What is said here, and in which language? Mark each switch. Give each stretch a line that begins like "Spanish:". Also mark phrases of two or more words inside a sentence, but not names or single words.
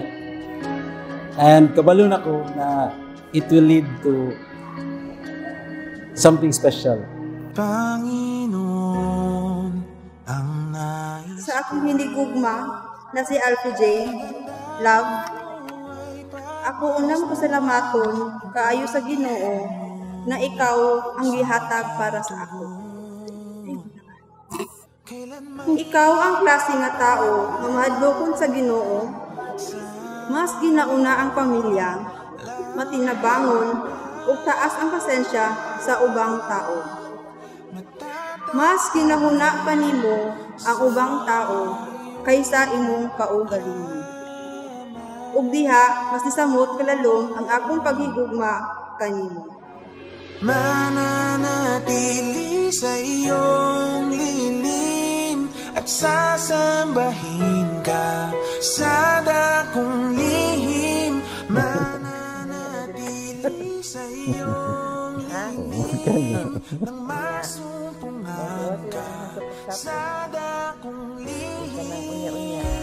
English: And
Cebuano: kabalon ako na
English: it will lead to something special.
Filipino: Panginoon, ang nais sa aking hinigugma na si Alfie J.
Cebuano: Love, ako unang pasalamaton kaayo sa Ginoo na ikaw ang gihatag para sa ako. Ikaw ang klase nga tao nga mahadlokon sa Ginoo, mas ginauna ang pamilya, matinabangon ug taas ang pasensya sa ubang tao. Mas ginahuna pa nimo ang ubang tao kaysa imong kaugalingon. Ug diha mas nisamot kalalom ang akong paghigugma kanimo.
Filipino: Mananatili sa iyong lilim at sasambahin ka sa dakong lihim. Mananatili sa iyong lilim nang masumpungan ka sa dakong lihim.